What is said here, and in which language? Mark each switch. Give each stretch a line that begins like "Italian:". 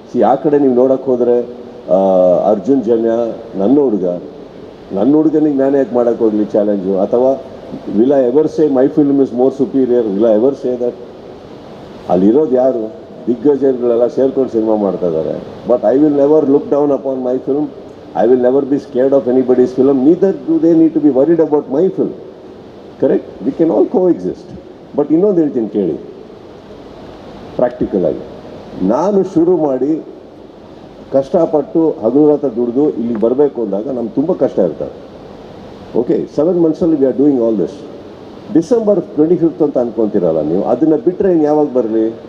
Kannada: ಆ ಕಡೆ ನೀವು ನೋಡೋಕ್ಕೆ ಹೋದರೆ ಅರ್ಜುನ್ ಜನ್ಯ ನನ್ನ ಹುಡುಗನಿಗೆ ನಾನೇ ಯಾಕೆ ಮಾಡೋಕ್ಕೆ ಹೋಗಲಿ ಚಾಲೆಂಜು? ಅಥವಾ
English: Will I ever say my film is more superior? Will I ever say that?
Kannada: ಅಲ್ಲಿರೋದು ಯಾರು? ದಿಗ್ಗಜರುಗಳೆಲ್ಲ ಸೇರ್ಕೊಂಡು ಸಿನಿಮಾ ಮಾಡ್ತಾ ಇದ್ದಾರೆ.
English: But I will never look down upon my film. I will never be scared of anybody's film, neither do they need to be worried about my film. Correct? We can all coexist.
Kannada: But ಇನ್ನೊಂದು ಹೇಳ್ತೀನಿ ಕೇಳಿ, practical ಆಗಿ ನಾನು ಶುರು ಮಾಡಿ ಕಷ್ಟಪಟ್ಟು ಹಗುರತ ದುಡಿದು ಇಲ್ಲಿ ಬರಬೇಕು ಅಂದಾಗ ನಮ್ಗೆ ತುಂಬ ಕಷ್ಟ ಇರ್ತದೆ. Okay, 7 monthsಲ್ಲಿ
English: We are doing all this.
Kannada: December 25th ಅಂತ ಅನ್ಕೊತೀರಲ್ಲ ನೀವು, ಅದನ್ನು ಬಿಟ್ಟರೆ ಇನ್ನು ಯಾವಾಗ ಬರಲಿ?